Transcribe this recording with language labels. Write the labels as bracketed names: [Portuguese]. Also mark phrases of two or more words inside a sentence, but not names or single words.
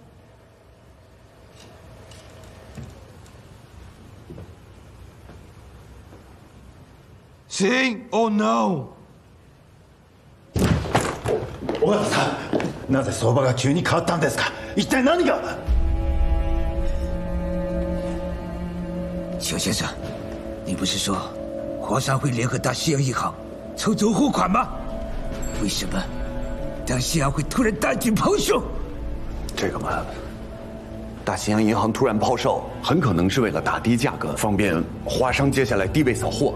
[Portuguese] Sim ou não? [Japanese] 尾形さん、なぜ相場が急に変わったんですか？一体何が？ [Chinese] 小先生，你不是说华商会联合大西洋银行筹走货款吗？为什么大西洋会突然大举抛售？这个嘛，大西洋银行突然抛售，很可能是为了打低价格，方便华商接下来低位扫货。